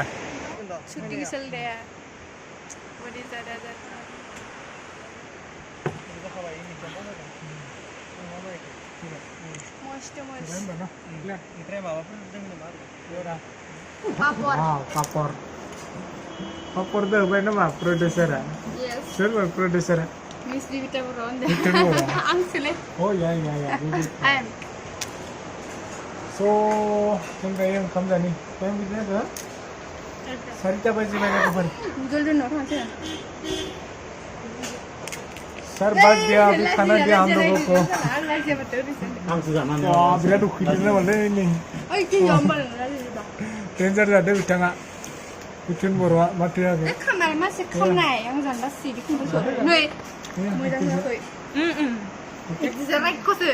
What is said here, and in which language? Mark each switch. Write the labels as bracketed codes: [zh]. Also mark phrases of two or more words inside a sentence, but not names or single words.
[hi] शूटिंग चल रहा है बड़ी ज़्यादा मस्त पापर दे भाई ना प्रोड्यूसर है सर प्रोड्यूसर है मिस दिविता बरो [en] oh ya so [brx] जों दायो ओंखाम जानि टाइम बिदिनो हो 4टा बाजिबाय लोगोफोर जल्दी न थांसै [hi] सर बस गया अभी खाना दिया हम लोगों को [brx] बिराद उखैदों माने नै डेन्जार जादों बिथाङा बिथुन बर'आ माथो आगै खानाय मासे खानाय आं जानदा सिरि खुंदों नै मोजां जायाखै बिदि जानायखौसो